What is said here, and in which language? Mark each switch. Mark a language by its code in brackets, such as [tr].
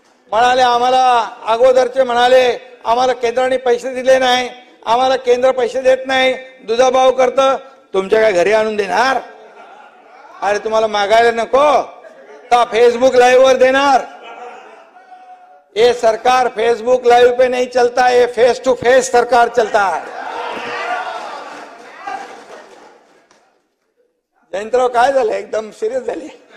[mr] म्हणाले आम्हाला अगोदरचे म्हणाले आम्हाला केंद्राने पैसे दिले नाही, आम्हाला केंद्र पैसे देत नाही, दुजाभाव करतं. तुमच्या काय घरी आणून देणार? अरे तुम्हाला मागायला नको का फेसबुक लाइव वर देणार? [hi] ये सरकार फेसबुक लाइव पे नहीं चलता है, फेस टू फेस सरकार चलता है. [mr] जयंतराव काय झालं, एकदम सिरियस झाले.